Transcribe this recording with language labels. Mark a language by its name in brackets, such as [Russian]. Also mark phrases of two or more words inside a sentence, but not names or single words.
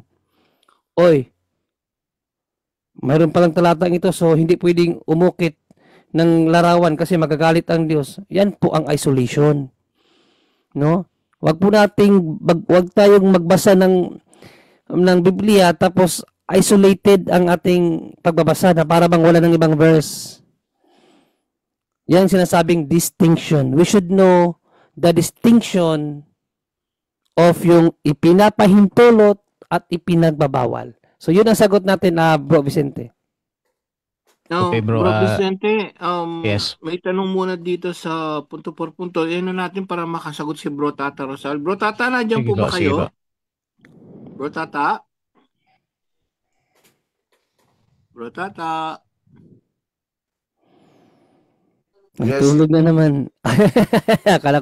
[Filipino] Oy, mayroon palang talatang ito, so hindi pwedeng umukit ng larawan kasi magagalit ang Diyos. Yan po ang isolation. No? Wag tayong magbasa ng Biblia tapos isolated ang ating pagbabasa na para bang wala ng ibang verse. Yan sinasabing distinction. [English] We should know the distinction of [Filipino] yung ipinapahintulot at ipinagbabawal. So, yun ang sagot natin, Bro Vicente. [English] Okay, bro. [Filipino] Bro Vicente, [English] Yes. [Filipino] may tanong muna dito sa punto por punto. Ano natin para makasagot si Bro Tata Rosal. Bro Tata, nandiyan Sige po po, ba sige po. kayo? Bro Tata? Bro Tata? Ay, [English] Yes. [Filipino] tulog na naman. Akala ko